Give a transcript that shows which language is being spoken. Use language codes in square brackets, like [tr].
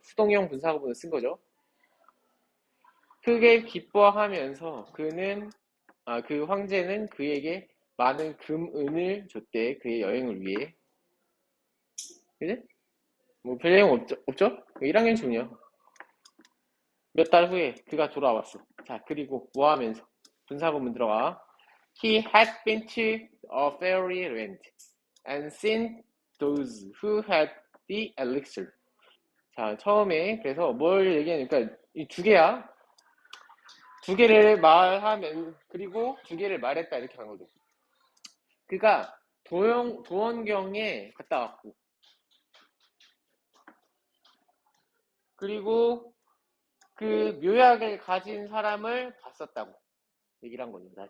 [ko] 수동형 분사 구문을 쓴 거죠. 크게 기뻐하면서 그 황제는 그에게 많은 금은을 줬대. 그의 여행을 위해. 그지? 뭐 별 내용 없죠? 1학년 중이요. 몇 달 후에 그가 돌아왔어. 자, 그리고 뭐 하면서? 분사구문 들어가. [en] He had been to a fairy land and seen those who had the elixir. [ko] 자, 처음에 그래서 뭘 얘기하니까 이 두 개야. 두 개를 말하면 그리고 두 개를 말했다 이렇게 한 거죠. 그가 도원경에 갔다 왔고 그리고 그 묘약을 가진 사람을 봤었다고 얘기를 한 겁니다.